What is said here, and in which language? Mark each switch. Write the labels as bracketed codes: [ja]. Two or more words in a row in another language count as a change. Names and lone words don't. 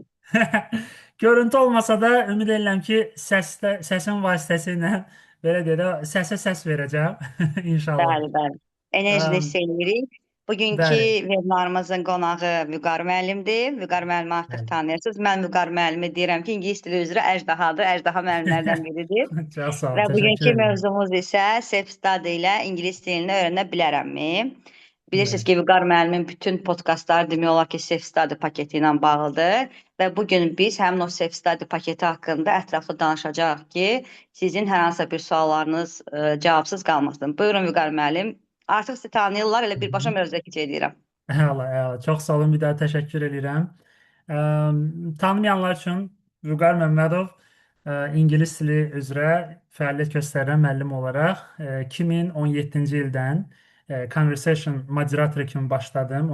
[az] görüntü olmasa da ümid edirəm ki, səsin vasitəsilə belə deyə də səsə səs verəcəm inşallah. Bəli, bəli. Enerjini hiss Əm, edirik. Bugünkü Bəli, webinarımızın qonağı Vüqar müəllimdir. Vüqar müəllimi artıq bəli. tanıyırsınız. Mən Vüqar müəllimi deyirəm ki, ingilis dili üzrə əjdahadır. Əjdaha müəllimlərdən biridir. Çox sağ ol, Və təşəkkür bugünkü edirəm. mövzumuz isə self-study ilə ingilis dilini öyrənə bilərəmmi? Bilirsiniz Bəli. ki, Vüqar müəllimin bütün podkastları demək olar ki, self-study paketi ilə bağlıdır. Və bu gün biz həmin o self-study paketi haqqında ətraflı danışacağıq ki, sizin hər hansısa bir suallarınız cavabsız qalmasın. Buyurun Vüqar müəllim. Artıq sizi tanıyırlar, elə Hı birbaşa hı. mövzuya keçid edirəm. Əla, əla. Çox sağ olun, bir daha təşəkkür edirəm. Tanımayanlar üçün Vüqar Məmmədov ingilis dili üzrə fəaliyyət göstərən müəllim olaraq 2017-ci ildən Conversation moderatoru kimi başladım.